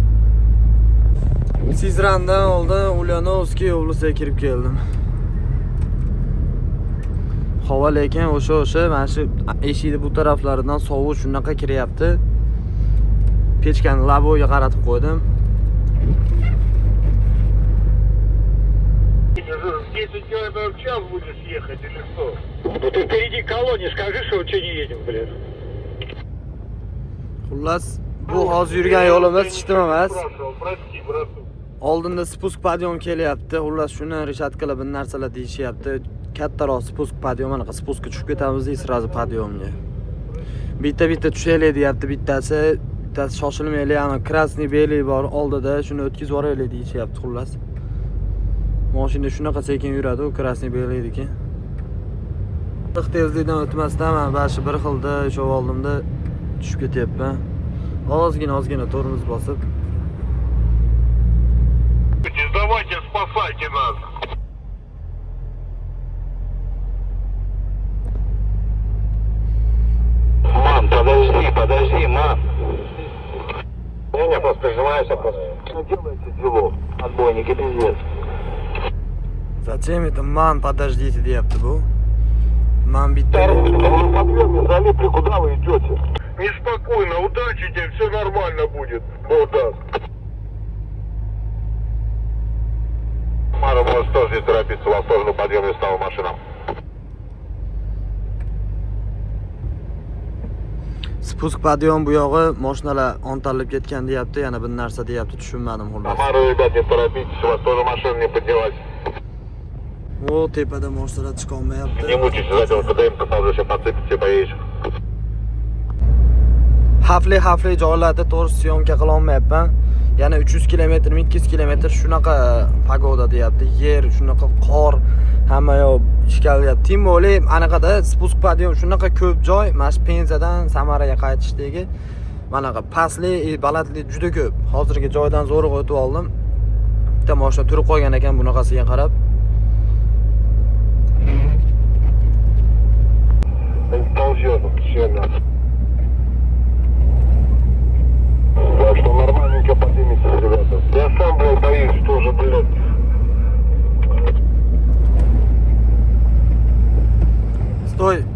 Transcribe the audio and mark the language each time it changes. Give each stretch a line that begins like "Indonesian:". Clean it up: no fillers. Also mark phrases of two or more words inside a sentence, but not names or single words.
Uzbek: Sizrandan oldin Ulyanovskiy yo'lisiga kirib keldim. Havo lekin o'sha mana shu eshikni bu taraflaridan sovuq shunaqa kiryapti. Pechkani laboga qaratib qo'ydim.
Russian: В 10 километров в час будешь ехать или что? Ну ты впереди колонне, скажи, что что не едем, блин.
Uzbek: Xullas, bu hozir yurgan yo'limiz ishtim emas.
Russian: Прости, брату.
Uzbek: Oldinda
Russian: спуск подъём
Uzbek: kelyapti. Xullas shuni reshatkala bir narsalar deyishyapti. Kattaroq
Russian: спуск подъём,
Uzbek: mana spuskka tushib ketamiz deysiz, sразу padyomga. Bitta tushaylik deyapti bittasi shoshilmaylik, ana krasniy bellik bor oldida, shuni o'tkazib yuboraylik deyishyapti xullas. Mashina shunaqa sekin yuradi, u krasniy bellikniki. Tezlikdan o'tmasdan men bashi bir xilda o'sha oldimda tushib ketyapman. Ozgina tormoz bosib.
Russian: Давайте, спасайте нас. Мам, подожди, мам. Не, просто прижимаешься, просто. Ну, делайте дело. Отбойники, пиздец. Zачем это man подождите
Uzbek: deyapti bu? Man bitta
Russian: В подъеме залипли, куда вы идете? Неспокойно, удачи тебе, все нормально будет. Бог даст. Мара, может тоже не торопиться, у вас тоже на подъеме стала машина. спуск подъём
Uzbek: bu yog'i mashinalar ontalib ketgan deyapti, yana bir narsa deyapti, tushunmadim xullas.
Russian: Мара, ребят, не торопитесь, у вас тоже машина не поднялась.
Uzbek: O tepada mashinalar chiqa olmayapti.
Russian: Не мучайся, за этого ПДМ поставлю, сейчас подсыпите, поедешь.
Uzbek: Xavfli joylarda to'g'ri syomka qila olmayapman. Yana 300 km, 200 km shunaqa pagoda deyapti. Yer shunaqa qor, hamma yoq ishkalyapti. Tim bo'li anaqada
Russian: спуск подъём
Uzbek: shunaqa ko'p joy, mana shu Penzadan Samaraga qaytishdagi manaqa pastli, balandli juda ko'p. Hozirgi joydan zo'riq o'tib oldim. Bitta mashina turib qo'ygan ekan bunaqasiga qarab.
Russian: Ползет, все нас. Так что нормальненько поднимитесь, ребята. Я сам, блядь, боюсь тоже, блядь. Стой!